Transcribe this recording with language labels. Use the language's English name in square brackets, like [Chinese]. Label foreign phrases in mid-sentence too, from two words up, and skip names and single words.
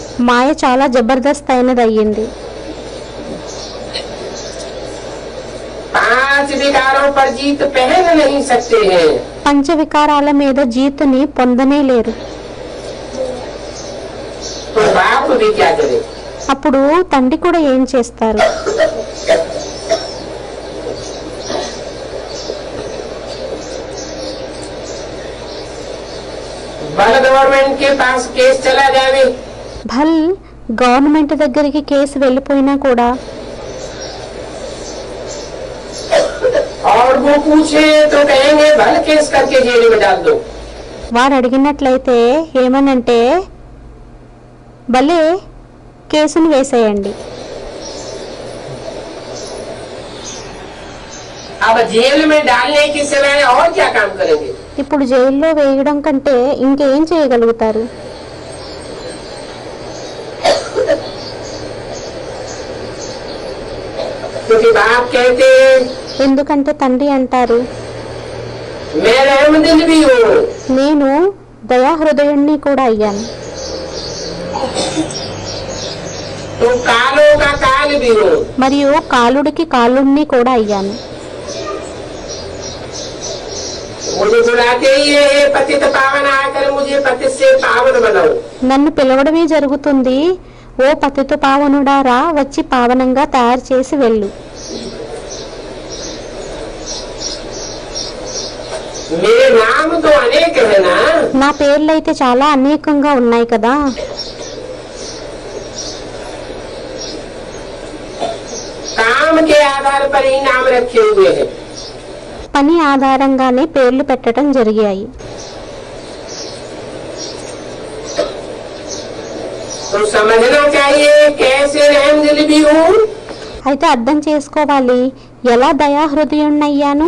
[Telugu] మాయ చాలా జబర్దస్త్ అయినది అయ్యింది. [Hindi] 5 विकारों पर जीत पहन नहीं सकते हैं। [Telugu] పంచ వికారాల మీద జీతుని పొందనే లేరు. [Hindi] तो बाप भी क्या करे? [Telugu] అప్పుడు తండ్రి కూడా ఏం చేస్తారు? [Hindi] बल गवर्नमेंट के पास केस चला जावे, [Telugu] భల్ గవర్నమెంట్ దగ్గరికి కేసు వెళ్ళిపోయినా కూడా [Hindi] और वो पूछे तो कहेंगे भल केस करके जेल में डाल दो। [Telugu] వారు అడిగినట్లయితే ఏమనంటే భలే కేసును వేసేయండి. [Hindi] अब जेल में डालने के सिवाय और क्या काम करेंगे? [Telugu] ఇప్పుడు జైల్లో వేయడం కంటే ఇంకేం చేయగలుగుతారు? [Hindi] क्योंकि बाप कहते [Telugu] ఎందుకంటే తండ్రి అంటారు, [Hindi] मैं रहमदिल भी हूँ। [Telugu] నేను దయాహృదయుణ్ణి కూడా అయ్యాను, [Hindi] तो कालों का काल भी हूँ। [Telugu] మరియు కాలుడికి కాలుణ్ణి కూడా అయ్యాను. [Hindi] मुझे बुलाते ही है पतित पावन आकर मुझे पतित से पावन बनाओ। [Telugu] నన్ను పిలవడమే జరుగుతుంది, ఓ పతిత పావనుడారా వచ్చి పావనంగా తయారు చేసి వెళ్ళు. [Hindi] मेरे नाम तो अनेक है ना, [Telugu] నా పేర్లైతే చాలా అనేకంగా ఉన్నాయి కదా. [Hindi] काम के आधार पर ही नाम रखे हुए हैं। [Telugu] పని ఆధారంగానే పేర్లు పెట్టడం జరిగాయి. [Hindi] तो समझना चाहिए कैसे रहमदिल भी हूँ [Telugu] అయితే అర్థం చేసుకోవాలి, ఎలా దయాహృదయుణ్ణయ్యాను